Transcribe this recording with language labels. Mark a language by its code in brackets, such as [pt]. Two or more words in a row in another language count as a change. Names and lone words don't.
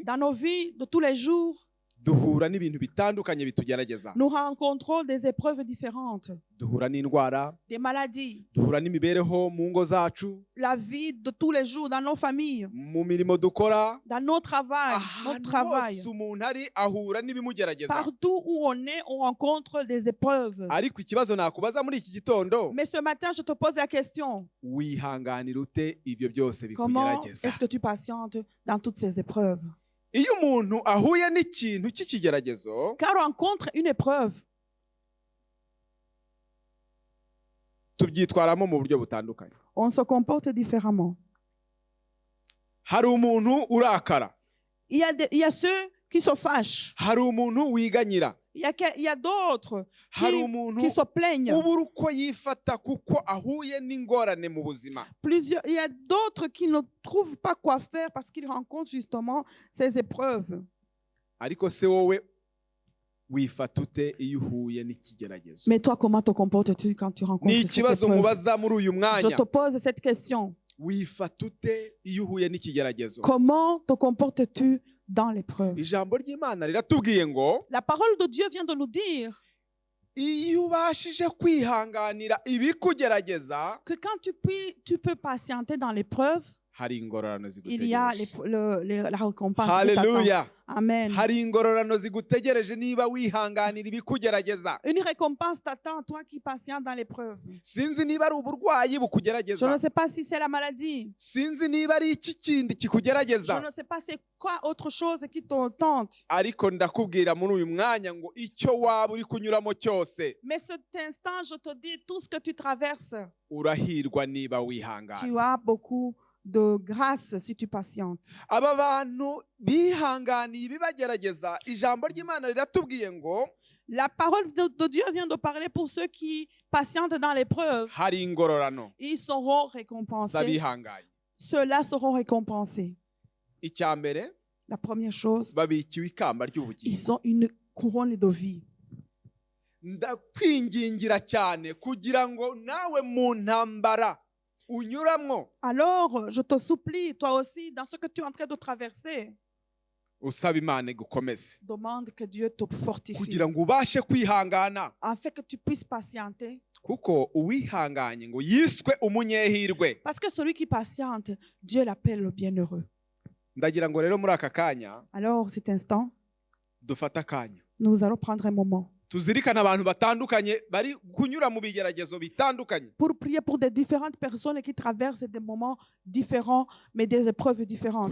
[fr] Dans nos vies de tous les jours, [rw] duhura n'ibintu bitandukanye bitugerageza. [fr] nous rencontrons des épreuves différentes, [rw] duhura n'indwara, [fr] des maladies, [rw] duhura n'imibereho mu ngo zacu, [fr] la vie de tous les jours dans nos familles, [rw] mu mirimo dukora, [fr] dans nos travail, notre [rw] ahantu [fr] travail. [rw] hose umuntu ari ahura n'ibimugerageza. [fr] Partout où on est, on rencontre des épreuves. [rw] Ariko ikibazo nakubaza muri iki gitondo, [fr] Mais ce matin, je te pose la question. [rw] wihanganira ute ibyo byose [fr] Comment [rw] bikugerageza? [fr] est-ce que tu patientes dans toutes ces épreuves? [rw] Iyo umuntu ahuye n'ikintu cy'ikigeragezo, [fr] Car on rencontre une épreuve, [rw] tubyitwaramo mu buryo butandukanye. [fr] on se comporte différemment. [rw] Hari umuntu urakara, [fr] Il y a ceux qui se fâchent. [rw] hari umuntu wiganyira, [fr] Il y a d'autres [rw] hari umuntu [fr] qui se plaignent. [rw] ubura uko yifata kuko ahuye n'ingorane mu buzima. [fr] Il y a d'autres qui ne trouvent pas quoi faire parce qu'ils rencontrent justement ces épreuves. [rw] Ariko se wowe wifata ute iyo uhuye n'ikigeragezo? [fr] Mais toi, comment te comportes-tu quand tu rencontres [rw] Ni [fr] cette [rw] ikibazo [fr] épreuve? [rw] mubaza muri uyu [fr] Je [rw] mwanya. [fr] te pose cette question. [rw] Wifata ute iyo uhuye n'ikigeragezo? [fr] Comment te comportes-tu dans l'épreuve? [rw] Ijambo ry'Imana riratubwiye ngo [fr] La parole de Dieu vient de nous dire [rw] iyo ubashije kwihanganira ibikugerageza, [fr] que quand tu peux patienter dans l'épreuve, [rw] hari ingororano [fr] il y a [rw] zigutegereje. [fr] la récompense qui t'attend. [rw] Haleluya. [fr] Amen. [rw] Hari ingororano zigutegereje niba wihanganira ibikugerageza. [fr] Une récompense t'attend, toi qui patientes dans l'épreuve. [rw] Sinzi niba ari uburwayi [fr] Je [rw] bukugerageza. [fr] ne sais pas si c'est la maladie. [rw] Sinzi niba ari iki kindi [fr] Je [rw] kikugerageza. [fr] ne sais pas c'est quoi autre chose qui te tente. [rw] Ariko ndakubwira muri uyu mwanya ngo icyo waba uri kunyuramo cyose [fr] Mais cet instant, je te dis, tout ce que tu traverses, [rw] urahirwa niba wihangana. [fr] tu as beaucoup de grâce si tu patientes. [rw] Aba bantu bihanganiye ibibagerageza, ijambo ry'Imana riratubwiye ngo [fr] La parole de Dieu vient de parler pour ceux qui patientent dans l'épreuve. [rw] hari ingororano [fr] Ils seront récompensés. [rw] z'abihangaye. [fr] Ceux-là seront récompensés. [rw] Icya mbere, [fr] La première chose, [rw] babikiwe ikamba ry'ubugingo. [fr] ils ont une couronne de vie. [rw] Ndakwingingira cyane kugira ngo nawe mu ntambara unyuramwo [fr] Alors, je te supplie, toi aussi, dans ce que tu es en train de traverser, [rw] usaba Imana igukomeze [fr] demande que Dieu te fortifie, [rw] kugira ngo ubashe kwihangana, [fr] afin que tu puisses patienter. [rw] kuko uwihanganye ngo yiswe umunyehirwe. [fr] Parce que celui qui patiente, Dieu l'appelle le bienheureux. [rw] Ndagira ngo rero muri aka kanya [fr] Alors, cet instant, [rw] dufate akanya [fr] nous allons prendre un moment [rw] tuzirikane abantu batandukanye bari kunyura mu bigeragezo bitandukanye, [fr] pour prier pour des différentes personnes qui traversent des moments différents, mais des épreuves différentes,